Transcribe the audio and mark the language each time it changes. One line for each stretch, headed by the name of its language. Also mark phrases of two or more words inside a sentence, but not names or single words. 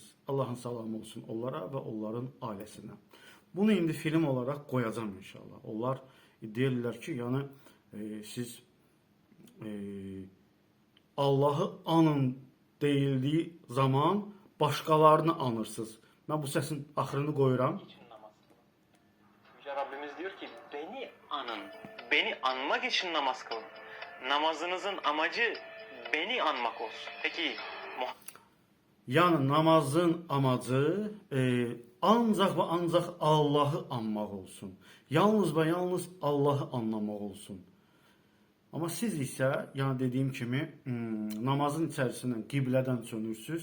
Azerbaijani: Allahın salamı olsun onlara və onların ailəsinə. Bunu indi film olaraq qoyacağım inşallah. Onlar deyirlər ki, yəni siz Allahı anın deyildiyi zaman başqalarını anırsınız. Ben bu səsin axırını qoyuram.
Turkish: Yüce Rabbimiz diyor ki beni anın. Beni anmak için namaz kılın. Namazınızın amacı beni anmak olsun. Peki
Azerbaijani: Yəni namazın amacı ancaq və ancaq Allahı anmaq olsun. Yalnız və yalnız Allahı anlamaq olsun. Amma siz isə, yəni dediyim kimi, namazın içərisindən qiblədən çönürsüz.